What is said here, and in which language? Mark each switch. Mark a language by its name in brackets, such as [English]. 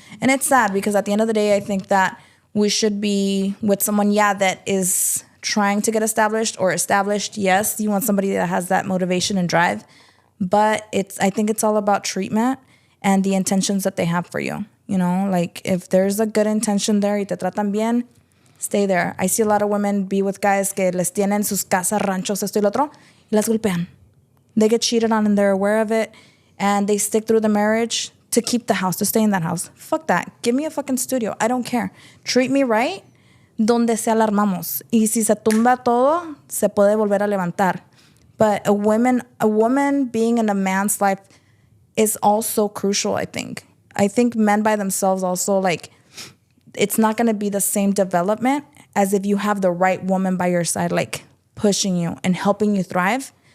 [English] And it's sad because at the end of the day, I think that we should be with someone, that is trying to get established or established. Yes, you want somebody that has that motivation and drive, but I think it's all about treatment and the intentions that they have for you. You know, like if there's a good intention there [Spanish] y te tratan bien, [English] stay there. I see a lot of women be with guys [Spanish] que les tienen sus casas, ranchos, esto y lo otro, y las golpean. [English] They get cheated on and they're aware of it, and they stick through the marriage to keep the house, to stay in that house. Fuck that. Give me a fucking studio. I don't care. Treat me right. [Spanish] Donde se alarmamos. Y si se tumba todo, se puede volver a levantar. [English] But a woman being in a man's life is also crucial, I think. I think men by themselves also, like, it's not going to be the same development as if you have the right woman by your side, like, pushing you and helping you thrive.